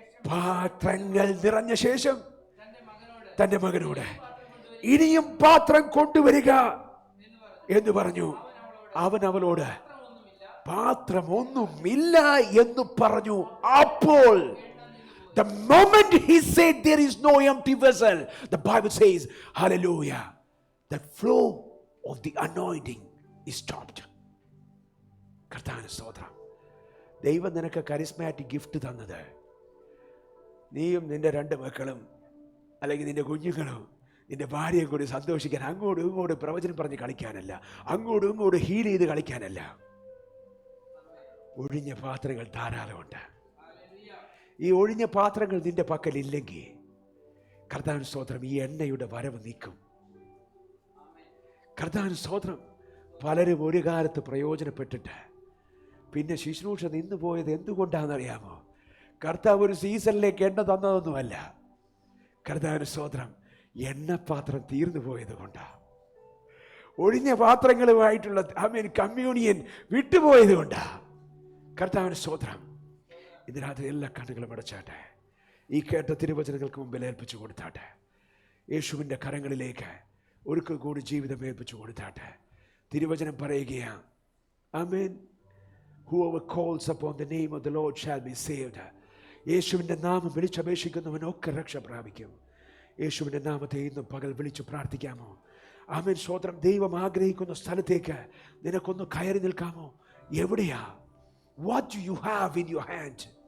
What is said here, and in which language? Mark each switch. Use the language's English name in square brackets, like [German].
[Malayalam] പാത്രങ്ങൾ നിറഞ്ഞ ശേഷം തന്റെ മകനോട് ഇനിയും പാത്രം കൊണ്ടുവരിക എന്ന് പറഞ്ഞു. അവൻ അവളോട് പാത്രമൊന്നുമില്ല എന്ന് പറഞ്ഞു. [English] അപ്പോൾ the moment he said there is no empty vessel, the Bible says, hallelujah, the flow of the anointing is stopped. [Malayalam] കർത്താവിന് സ്തോത്രം. ദൈവം നിനക്ക് കരിസ്മാറ്റിക് ഗിഫ്റ്റ് തന്നത് നീയും നിന്റെ 2 മക്കളും അല്ലെങ്കിൽ നിന്റെ കുഞ്ഞുങ്ങളും നിന്റെ ഭാര്യയും കൂടി സന്തോഷിക്കാൻ, അങ്ങോട്ടും ഇങ്ങോട്ടും പ്രവചനം പറഞ്ഞ് കളിക്കാനല്ല, അങ്ങോട്ടും ഇങ്ങോട്ടും ഹീൽ ചെയ്ത് കളിക്കാനല്ല. ഒഴിഞ്ഞ പാത്രങ്ങൾ ധാരാളമുണ്ട്. ഈ ഒഴിഞ്ഞ പാത്രങ്ങൾ നിന്റെ പക്കലില്ലെങ്കിൽ കർത്താവിന് സ്തോത്രം, ഈ എണ്ണയുടെ വരവ് നീക്കും. കർത്താവിന് സ്തോത്രം. പലരും ഒരു കാലത്ത് പ്രയോജനപ്പെട്ടിട്ട് പിന്നെ ശുശ്രൂഷ നിന്നു പോയത് എന്തുകൊണ്ടാണെന്നറിയാമോ? കർത്താവ് ഒരു സീസണിലേക്ക് എണ്ണ തന്നതൊന്നുമല്ല. കർത്താവിന് സ്തോത്രം, എണ്ണപ്പാത്രം തീർന്നു പോയത് കൊണ്ടാണ്. ഒഴിഞ്ഞ പാത്രങ്ങളുമായിട്ടുള്ള കമ്മ്യൂണിയൻ വിട്ടുപോയത് കൊണ്ടാണ്. കർത്താവിന് സ്തോത്രം. ഇന്ന് രാത്രി എല്ലാ കണ്ണുകളും അടച്ചാട്ടെ. ഈ കേട്ട തിരുവചനങ്ങൾക്ക് മുമ്പിൽ ഏൽപ്പിച്ചു കൊടുത്താട്ടെ. യേശുവിൻ്റെ കരങ്ങളിലേക്ക് ഒരിക്കൽ കൂടി ജീവിതം ഏൽപ്പിച്ചു കൊടുത്താട്ടെ. തിരുവചനം പറയുകയാണ്, ആമേൻ, [English] whoever calls upon the name of the Lord shall be saved. [Malayalam] യേശുവിൻ്റെ നാമം വിളിച്ചപേക്ഷിക്കുന്നവനൊക്കെ രക്ഷ പ്രാപിക്കും. യേശുവിൻ്റെ നാമത്തെ ഇന്നും പകൽ വിളിച്ചു പ്രാർത്ഥിക്കാമോ? ആമേൻ. സ്തോത്രം. ദൈവം ആഗ്രഹിക്കുന്ന സ്ഥലത്തേക്ക് നിനക്കൊന്ന് കയറി നിൽക്കാമോ? എവിടെയാ? [English] What do you have in your hand?